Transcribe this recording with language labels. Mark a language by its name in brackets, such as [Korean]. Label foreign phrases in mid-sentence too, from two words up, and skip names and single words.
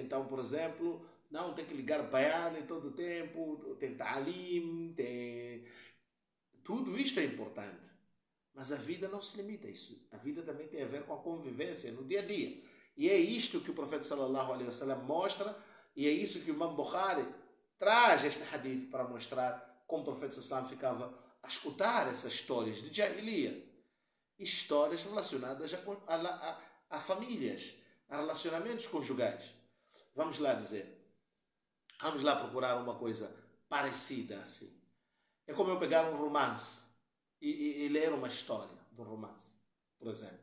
[Portuguese] Então, por exemplo, não tem que ligar bayane todo o tempo, tem ta'alim, tudo isto é importante. Mas a vida não se limita a isso. A vida também tem a ver com a convivência no dia a dia. E é isto que o profeta [Arabic] صلى الله عليه وسلم [Portuguese] mostra, e é isso que o Imam Bukhari traz este hadith para mostrar como o profeta [Arabic] صلى الله عليه وسلم [Portuguese] ficava a escutar essas histórias de Jahiliya. Histórias relacionadas a famílias, a relacionamentos conjugais. Vamos lá procurar uma coisa parecida assim. É como eu pegar um romance e ler uma história de um romance, por exemplo.